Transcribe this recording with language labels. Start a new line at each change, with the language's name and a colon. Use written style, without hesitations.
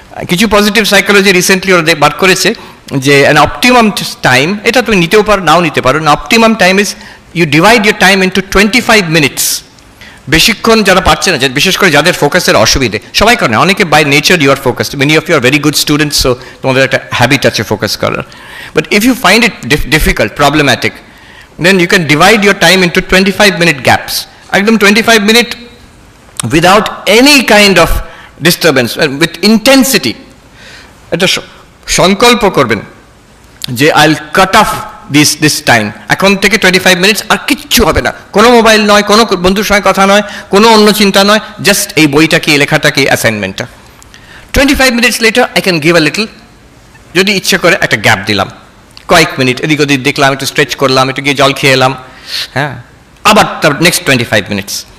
Bangla: কিছু positive psychology recently ওরা বার করেছে যে
English: an optimum time, এটা তুমি নিতেও পারো নাও নিতে পারো, an optimum time is you divide your time into 25 minutes.
Bangla: বেশিক্ষণ যারা পারছে না, বিশেষ করে যাদের ফোকাসের অসুবিধে, সবাই করে না, অনেকে
English: by nature you are focused, many of you are very good students,
Bangla: so তোমাদের একটা হ্যাবিট আছে ফোকাস করার।
English: But if you find it difficult, problematic, then you can divide your time into 25-minute gaps.
Bangla: Ekdom
English: 25 minute without any kind of disturbance, with intensity.
Bangla: Eta sankalpo korben je
English: I'll cut off this time.
Bangla: Ekhon theke 25 minutes আর কিচ্ছু হবে না, কোনো mobile নয়, কোনো বন্ধুর সঙ্গে কথা নয়, কোনো অন্য চিন্তা নয়, জাস্ট এই বইটা কি, লেখাটা কি, অ্যাসাইনমেন্টটা।
English: 25 minutes later I can give a little,
Bangla: যদি ইচ্ছে করে একটা গ্যাপ দিলাম, কয়েক মিনিট এদিক ওদিক দেখলাম, একটু স্ট্রেচ করলাম, একটু গিয়ে জল খেয়ে এলাম, হ্যাঁ, আবার তার নেক্সট 25 মিনিটস।